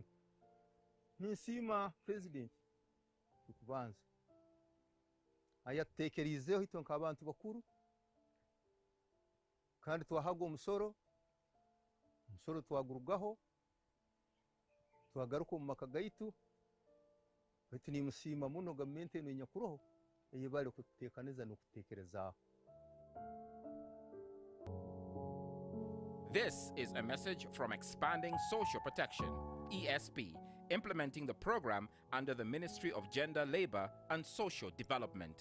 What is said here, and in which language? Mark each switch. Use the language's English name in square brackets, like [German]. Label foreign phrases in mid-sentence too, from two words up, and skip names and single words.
[Nyoro] Ninsiima president kubanza ayatutekerizeho ito nk'abantu bakuru kandi twahaga omusoro twagurugaho twagaruka omu maka gaitu baitu nimusiima muno gavumenti eno enyakuroho eyebali kututeekaniza n'okuteekerezaho. [English] This is a message from Expanding Social Protection, ESP, implementing the program under the Ministry of Gender, Labor and Social Development.